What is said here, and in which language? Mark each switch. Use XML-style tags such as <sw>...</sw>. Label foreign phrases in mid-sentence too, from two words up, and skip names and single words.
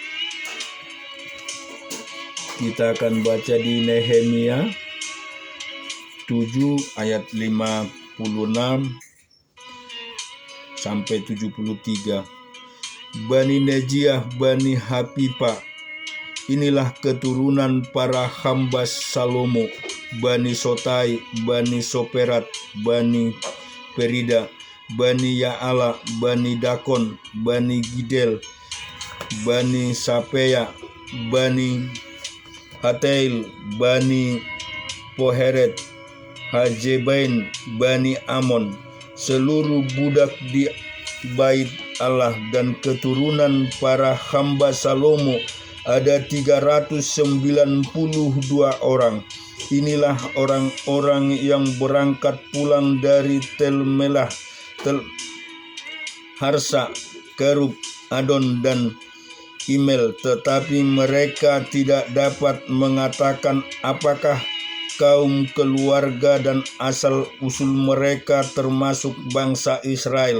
<id>Kita akan baca di Nehemia 7 ayat 56 sampai 73. Bani Nejiah, Bani Hapipa, inilah keturunan para hamba Salomo. Bani Sotai, Bani Soperat, Bani Perida, Bani Yaala, Bani Dakon, Bani Gidel, Bani Sapeya, Bani Hatail, Bani Poheret, Hajebain, Bani Amon. Seluruh budak di Bait Allah dan keturunan para hamba Salomo ada 392 orang. Inilah orang-orang yang berangkat pulang dari Tel Melah, Tel Harsa, Kerub, Adon dan Imel, tetapi mereka tidak dapat mengatakan apakah kaum keluarga dan asal-usul mereka termasuk bangsa Israel.</id>